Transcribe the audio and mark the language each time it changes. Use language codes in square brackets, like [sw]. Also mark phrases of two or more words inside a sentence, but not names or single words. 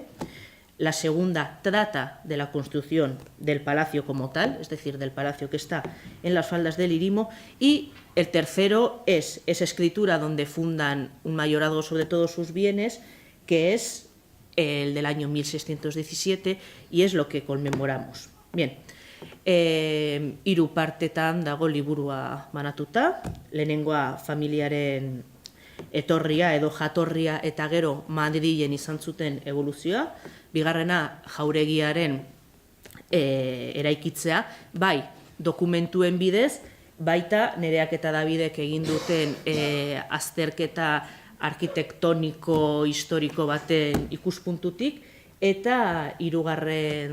[es] La segunda trata de la construcción del palacio como tal, es decir, del palacio que está en las faldas del Irimo. Y el tercero es esa escritura donde fundan un mayorazgo sobre todos sus bienes, que es el del año 1617 y es lo que conmemoramos. Bien. [eu] 3 partetan dago liburua banatuta, lehenengoa familiaren etorria edo jatorria eta gero Madrilen izan zuten evoluzioa, bigarrena jauregiaren eraikitzea, bai dokumentuen bidez, baita Nereak eta Davidek egin duten azterketa arkitektoniko historiko baten ikuspuntutik, eta 3.